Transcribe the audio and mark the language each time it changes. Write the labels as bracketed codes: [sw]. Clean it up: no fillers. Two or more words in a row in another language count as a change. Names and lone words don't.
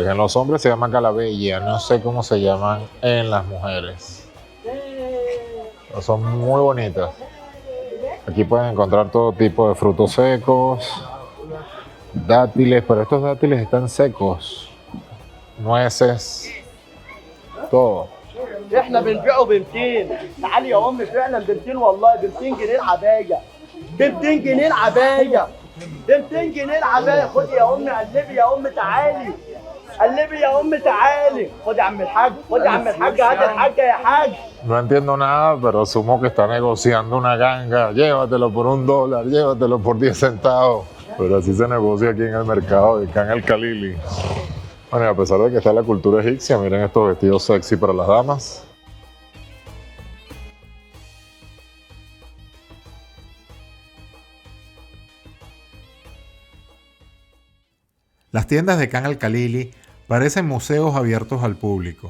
[es] En los hombres se llaman galabeya, no sé cómo se llaman en las mujeres. Pero son muy bonitas. Aquí pueden encontrar todo tipo de frutos secos, dátiles, pero estos dátiles están secos, nueces, todo. [ar] احنا بنبيعه ب 200. تعالي يا امي فعلا ب 200 والله ب 200 جنيه العبايه. ب 200 جنيه العبايه. ب 200 جنيه العبايه. خدي يا امي قلبي يا امي تعالي. قلبي يا امي تعالي. خدي يا عم الحاج. خدي يا عم الحاج. هات الحاجه يا حاج. [es] No entiendo nada, pero asumo que está negociando una ganga. Llévatelo por $1, llévatelo por 10 centavos. Pero así se negocia aquí en el mercado de Khan al-Khalili. Bueno, y a pesar de que está la cultura egipcia, miren estos vestidos sexy para las damas. Las tiendas de Khan al-Khalili parecen museos abiertos al público.